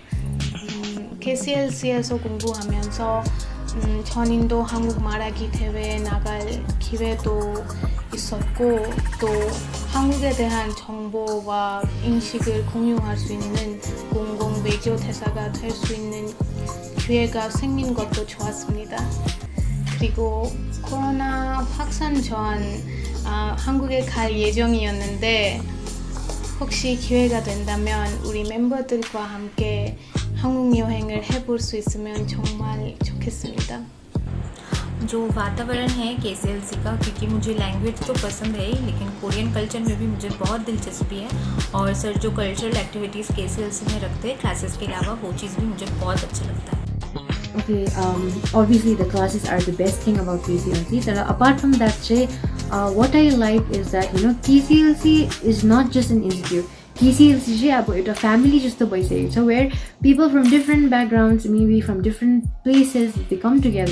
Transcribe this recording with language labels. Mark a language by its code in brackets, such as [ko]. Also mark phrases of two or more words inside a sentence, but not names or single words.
[ko] KCLC에서 공부하면서 전인도 한국 말하기 대회에 나갈 기회도 있었고 또 한국에 대한 정보와 인식을 공유할 수 있는 공공 외교 대사가 될 수 있는 기회가 생긴 것도 좋았습니다. 그리고 코로나 확산 전 한국에 갈 예정이었는데 혹시 기회가 된다면 우리 멤버들과 함께 한국 여행을 해볼 수 있으면 정말 좋겠습니다. [hi] जो वातावरण है KCLC का, क्योंकि मुझे लैंग्वेज तो पसंद है ही, लेकिन [en] Korean culture [hi] में भी मुझे बहुत दिलचस्पी है। और सर जो [en] cultural activities [hi] KCLC में रखते हैं क्लासेस के अलावा, वो चीज़ भी मुझे बहुत अच्छा लगता है। [en] Okay, obviously the classes are the best thing about KCLC. Apart from that, what I like is that KCLC is not just an institute. KCLC is a family just the boy say. So where people from different backgrounds, maybe from different places, they come together.